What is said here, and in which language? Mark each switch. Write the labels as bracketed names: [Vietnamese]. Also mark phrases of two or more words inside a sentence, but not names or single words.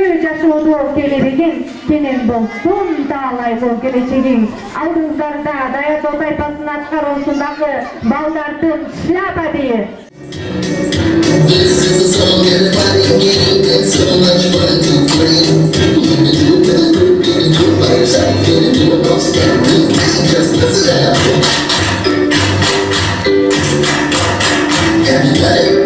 [Kyrgyz] жашоодо келебегин кенен болсун, таалайгы келечегиң. Алдыңыздарда даярдоо тайпасынын аткаруусундагы балдардын шляпа бии. [English] This is a song everybody getting. It's so much fun to play. You can do it with a group, you can do it by yourself, you can do it all together. Just listen out. Everybody.